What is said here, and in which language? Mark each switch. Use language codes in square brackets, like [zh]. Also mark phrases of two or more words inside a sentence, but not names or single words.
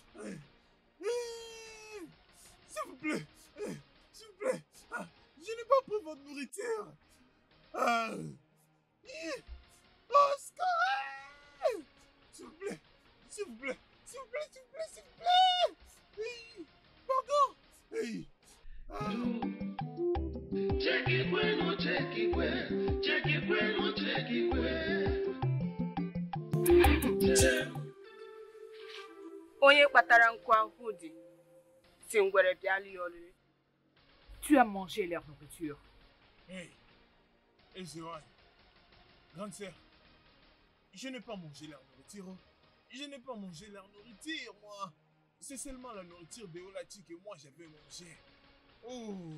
[fr] S'il vous plaît, s'il vous plaît. Je n'ai pas pris votre nourriture. Oscar! S'il vous plaît, s'il vous plaît, s'il vous plaît, s'il vous plaît, s'il vous plaît. Pardon. Check it when no check it when, check it when no check it when. [ig] Onye kpatara nkwa ahụ dị si ngwere bịa lie oriri. [fr] Tu as mangé leur nourriture. Hey, Ezéwan, grande sœur, je n'ai pas mangé leur nourriture. Je n'ai pas mangé leur nourriture, moi. C'est seulement la nourriture de Olati que moi j'avais mangé. Oh.